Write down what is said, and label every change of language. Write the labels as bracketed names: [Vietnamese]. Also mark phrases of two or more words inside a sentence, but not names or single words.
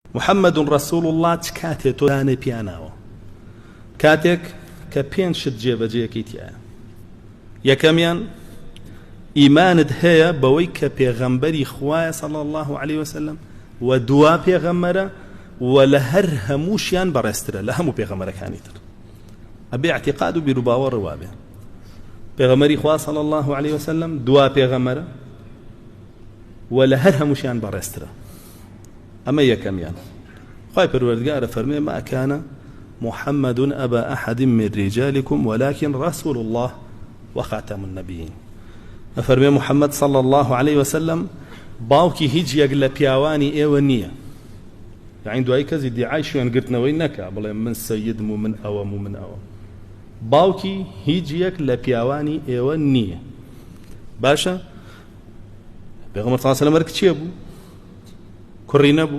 [Arabic] محمد رسول الله [Central Kurdish] كاتێ تۆ دانەی پیاناوە کاتێک کە پێنج شت جێبەجێیەکەیتیایە. یەکەمیان ئیمانت هەیە بەوەی کە پێغەمبەری خوایە [Arabic] صلی الله عليه وسلم [Central Kurdish] و دوا پێغەمبەرە و لە هەر هەمووشیان بەڕێزترە لە هەموو پێغەمبەرەکانی تر. ئەبێ اعتقاد و بیر و باوەڕ وابێ پێغەمبەری خوا [Arabic] صلی الله عليه وسلم [Central Kurdish] دوا پێغەمبەرە و لە هەر هەمووشیان بەڕێزترە. ئەمە یەکەمیان. خوای پەروەردگارە فەرمێ [Arabic] ما كان محمد أبا أحد من رجالكم ولكن رسول الله وخاتم النبيين. [Central Kurdish] أفرمي [Arabic] محمد صلى الله عليه وسلم [Central Kurdish] باوكي هیچ یەک لە پیاوانی ئێوە نییە. يعني دوای کەسی دیعای شوێنگرتنەوەی نەکا بڵێ من سەیدم و من ئەوەم و من ئەوە. باوکی هیچ یەک لە پیاوانی ئێوە نییە. باشە پێغەمبەر [Arabic] صلی الله عليه وسلم [Central Kurdish] کچیە بوو کوڕی نەبوو.